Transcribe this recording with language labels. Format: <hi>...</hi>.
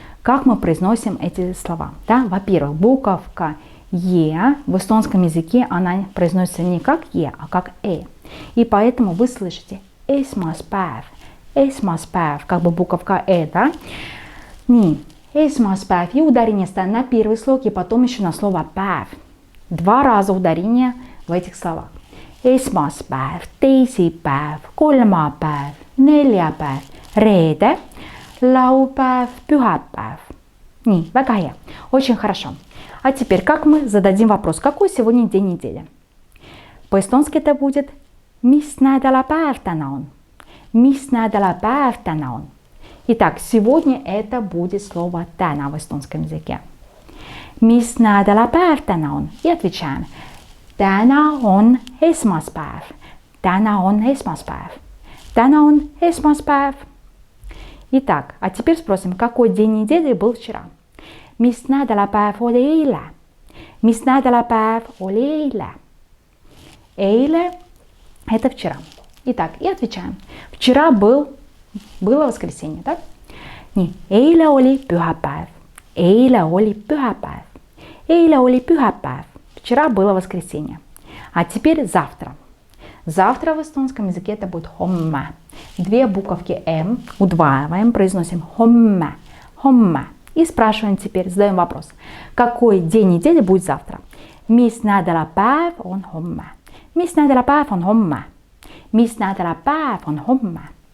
<ru>Как мы произносим эти слова? Да? Во-первых, буковка «е» в эстонском языке она произносится не как «е», а как «э». И поэтому вы слышите esmaspäev, esmaspäev, как бы буковка «э», да? Не esmaspäev, и ударение ставим на первый слог, и потом еще на слово päev. Два раза ударение в этих словах.</ru> <et>Esmaspäev, teisipäev, kolmapäev, neljapäev, reede, laupäev, pühapäev. Nii, väga hea.</et> <ru>Очень хорошо. А теперь, как мы зададим вопрос, какой сегодня день недели? По-эстонски это будет</ru> <et>mis nädalapäev täna on? Mis nädalapäev täna on?</et> <ru>Итак, сегодня это будет слово täna в эстонском языке.</ru> <et>Mis nädalapäev täna on?</et> <ru>И отвечаем.</ru> <et>Täna on esmaspäev. Täna on esmaspäev. Täna on esmaspäev.</et> <ru>Итак, а теперь спросим, какой день недели был вчера?</ru> <et>Mis nädalapäev oli eile? Mis nädalapäev oli eile?</et> <ru>Eile – это вчера. Итак, и отвечаем. Вчера было воскресенье, так?</ru> <et>Не, eile oli pühapäev. Eile oli pühapäev. Eile oli pühapäev.</et> <ru>Вчера было воскресенье. А теперь завтра. Завтра в эстонском языке это будет homme. Две буковки М удваиваем, произносим homme.</ru> <et>Homme.</et> <ru>И спрашиваем теперь, задаем вопрос. Какой день недели будет завтра?</ru> <et>Mis nädalapäev on homme? Mis nädalapäev on homme? Mis nädalapäev on homme?</et>